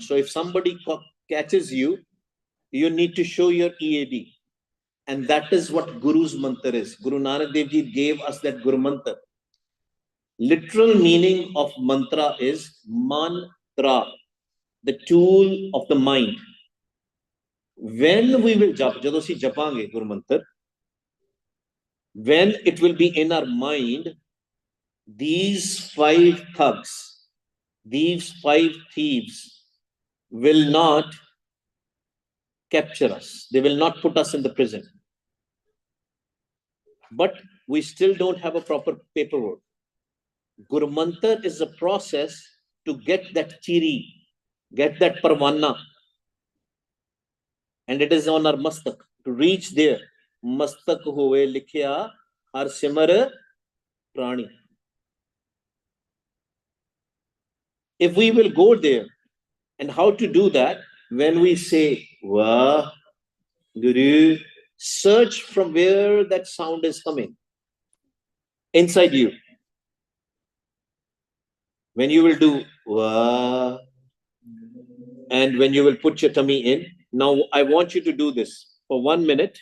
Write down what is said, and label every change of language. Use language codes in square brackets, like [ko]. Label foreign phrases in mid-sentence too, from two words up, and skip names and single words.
[en] So if somebody catches you, you need to show your EAD. And that is what Guru's mantra is. Guru Nanak Dev Ji gave us that Guru mantra. Literal meaning of mantra is mantra, the tool of the mind. When we will jap, [pa] jado si japange [en] Guru mantra, when it will be in our mind, these five thugs, these five thieves will not capture us. They will not put us in the prison. But we still don't have a proper paperwork. Guru Mantar is a process to get that chiri, get that parwana. And it is on our mastak. To reach there, [pa] mastak hoye likhya har simar prani. [en] If we will go there, and how to do that, when we say, Wah, Guru, search from where that sound is coming. Inside you. When you will do Wah, and when you will put your tummy in, now I want you to do this for 1 minute.